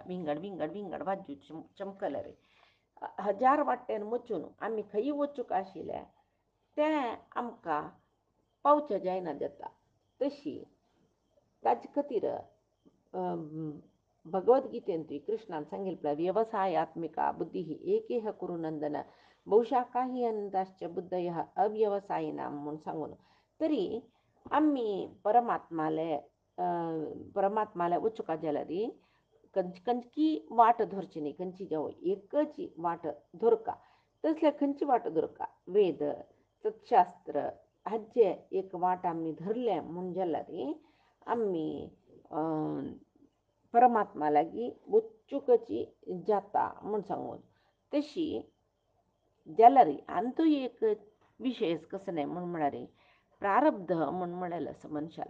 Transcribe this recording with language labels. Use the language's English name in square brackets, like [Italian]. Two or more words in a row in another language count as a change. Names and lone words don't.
[Konkani] विंगड विंगड विंगड वाजू चमकल्यार हजार वाटेन वचून आमी खंय वचूंक आशिल्ले ते आमकां पावचे जायना जाता. तशी ताजे खातीर भगवद्गीतेंतूय कृष्णान सांगिल्लें [Sanskrit] व्यवसायात्मिका बुद्धी ही एकेह कुरु नंदन बहुशाखा ही अनंताश्च बुद्धयः अव्यवसायिनां [Konkani] म्हूण सांगून तरी आमी परमात्माले वचूंक जाल्यार खंयची वाट धरची न्ही खंयची जावं एकच वाट धरका. तसल्या खंयची वाट धरका वेद सत्शास्त्र हाचे एक वाट आम्ही धरले म्हूण जाल्यार आम्ही परमात्मा लागीं वचूकची जाता म्हूण सांगून तशी जाल्यार आनी एक विशेष कसो न्ही म्हळ्यार प्रारब्ध म्हूण म्हळेलें आसा मनशाले.